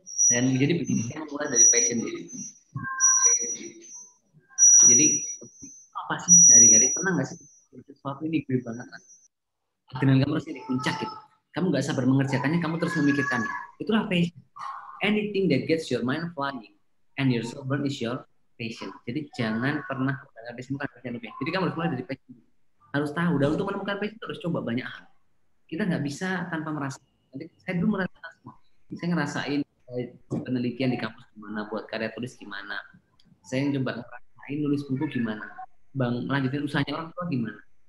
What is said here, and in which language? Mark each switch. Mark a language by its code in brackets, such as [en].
[id] Dan jadi begini, saya mulai dari passion diri. Jadi apa sih hari-hari, pernah nggak sih sesuatu ini gue banget dengan kamu harus di puncak gitu, kamu nggak sabar mengerjakannya, kamu terus memikirkannya, itulah passion. [en] Anything that gets your mind flying and your soul burn is your passion. [id] Jadi jangan pernah menemukan passion lebih. Jadi kamu harus mulai dari passion, harus tahu. Dan untuk menemukan passion harus coba banyak hal. Kita nggak bisa tanpa merasa. Jadi saya dulu merasakan semua. Saya ngerasain penelitian di kampus gimana, buat karya tulis gimana, saya coba ngerasain nulis buku gimana, lanjutin usahanya orang tua gimana.